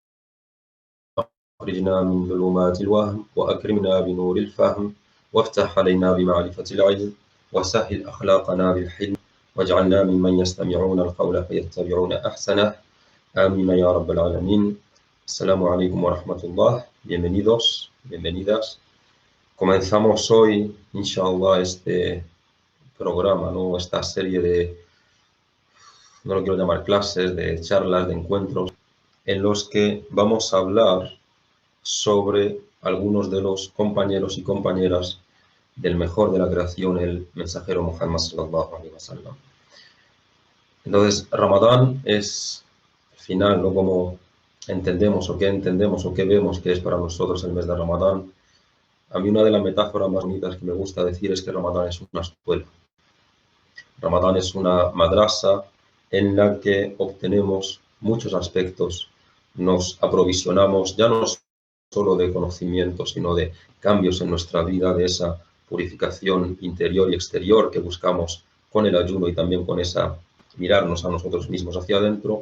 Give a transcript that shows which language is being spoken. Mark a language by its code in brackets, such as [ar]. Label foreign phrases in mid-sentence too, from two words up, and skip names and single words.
[ar] أخرجنا من ظلمات الوهم وأكرمنا بنور الفهم وافتح علينا بمعرفة العلم وسهل أخلاقنا بالحلم واجعلنا ممن يستمعون القول فيتبعون أحسنه آمين يا رب العالمين. السلام عليكم ورحمة الله. [es] Bienvenidos, bienvenidas. Comenzamos hoy, inshallah, este programa, ¿no? Esta serie de, no lo quiero llamar clases, de charlas, de encuentros, en los que vamos a hablar sobre algunos de los compañeros y compañeras del mejor de la creación, el mensajero Muhammad [ar] صلى الله عليه وسلم. [es] Entonces, Ramadán es al final, ¿no? Como entendemos o qué vemos que es para nosotros el mes de Ramadán. A mí una de las metáforas más bonitas que me gusta decir es que Ramadán es una escuela. Ramadán es una madrasa en la que obtenemos muchos aspectos, nos aprovisionamos ya no solo de conocimiento, sino de cambios en nuestra vida, de esa purificación interior y exterior que buscamos con el ayuno y también con esa mirarnos a nosotros mismos hacia adentro.